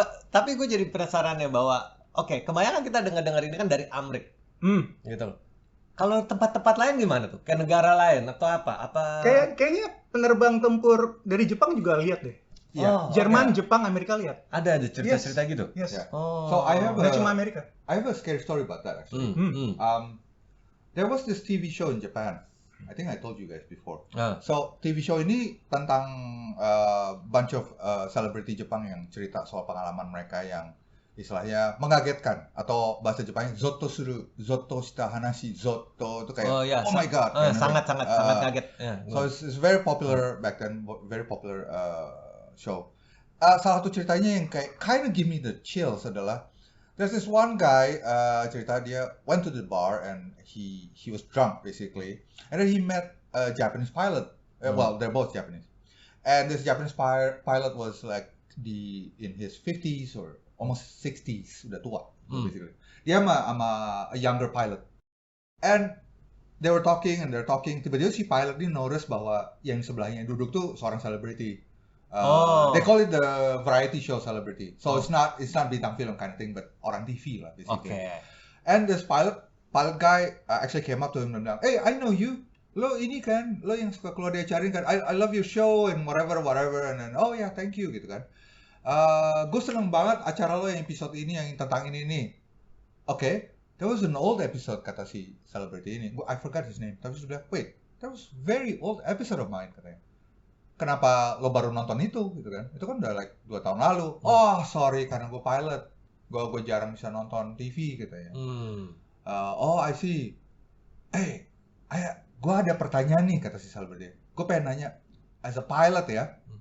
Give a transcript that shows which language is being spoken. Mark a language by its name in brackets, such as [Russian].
[Indonesian] Tapi gue jadi penasaran ya bahwa kebanyakan kita dengar ini kan dari Amrik. Gitu. Kalau tempat-tempat lain gimana tuh? Kayak negara lain atau apa? Kayaknya penerbang tempur dari Jepang juga lihat deh. Jerman, Jepang, Amerika lihat. Ada cerita-cerita gitu. [English] Yes. So [Indonesian] Nggak cuma Amerika. [English] I have a scary story about that actually. There was this TV show in Japan. I think I told you guys before. [Indonesian] So TV show ini tentang bunch of celebrity Jepang yang cerita soal pengalaman mereka yang istilahnya mengagetkan atau bahasa Jepangnya [Japanese] zoto shita hanashi. [Indonesian] Zoto itu kayak [English] oh my god, [Indonesian] sangat kaget. [English] So it's very popular back then, very popular show. [Indonesian] Salah satu ceritanya yang kayak [English] kind of give me the chills adalah there's this one guy [Indonesian] cerita dia [English] went to the bar and he was drunk basically, and then he met a Japanese pilot. Well, they're both Japanese, and this Japanese pilot was like in his 50s or almost 60s, [Indonesian] udah tua [English] basically. [Indonesian] Dia sama [English] a younger pilot, and they're talking. [Indonesian] Tiba-tiba si pilot ini notice bahwa yang sebelahnya duduk tuh seorang selebriti. [English] They call it the variety show celebrity. So it's not [Indonesian] bintang film [English] kind of thing, but [Indonesian] orang TV lah [English] basically. And this pilot guy actually came up to him and bilang, "Hey, I know you. [Indonesian] Lo ini kan, lo yang suka keluar di acara ini kan. [English] I love your show and whatever, and then oh yeah, thank you [Indonesian] gitu kan. Gue seneng banget acara lo yang episode ini yang tentang ini. [English] There was an old episode [Indonesian] kata si celebrity ini. [English] I forgot his name. [Indonesian] Tapi sudah [English] wait, that was very old episode of mine katanya. [Indonesian] Kenapa lo baru nonton itu gitu kan? Itu kan udah like 2 tahun lalu. Oh sorry karena gue pilot. Gue jarang bisa nonton TV katanya. [English] Oh I see. [Indonesian] Hey, gue ada pertanyaan nih kata si celebrity. Gue pengen nanya as a pilot ya.